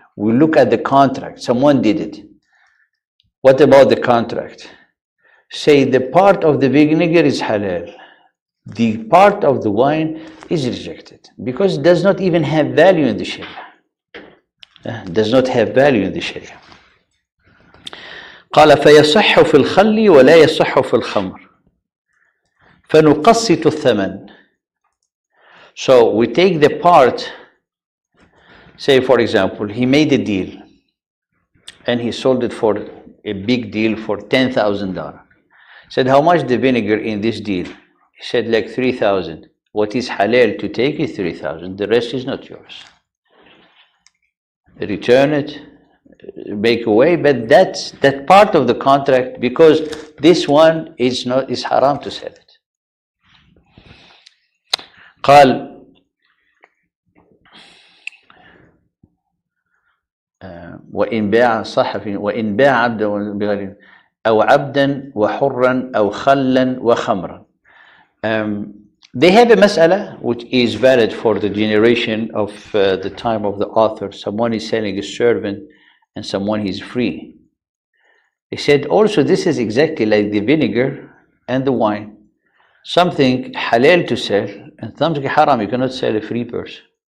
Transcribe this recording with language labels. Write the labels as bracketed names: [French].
[English] We look at the contract. Someone did it. What about the contract? Say the part of the vinegar is halal. The part of the wine is rejected because it does not even have value in the Sharia. Does not have value in the Sharia. [Arabic] قال فيصح في الخل ولا يصح في الخمر فنقسط الثمن. [English] So we take the part. Say, for example, he made a deal and he sold it for a big deal for $10,000. Said, how much the vinegar in this deal? He said, like 3,000. What is halal to take is 3,000. The rest is not yours. Return it, make away, but that's that part of the contract, because this one is haram to sell it. [Arabic] قال وإن باع صحفي وإن باع عبدا بغير أو عبدا وحرا أو خلا وخمرا. [English] They have a mas'ala which is valid for the generation of the time of the author. Someone is selling a servant and someone is free. He said also this is exactly like the vinegar and the wine. Something halal to sell and something haram. You cannot sell a free person.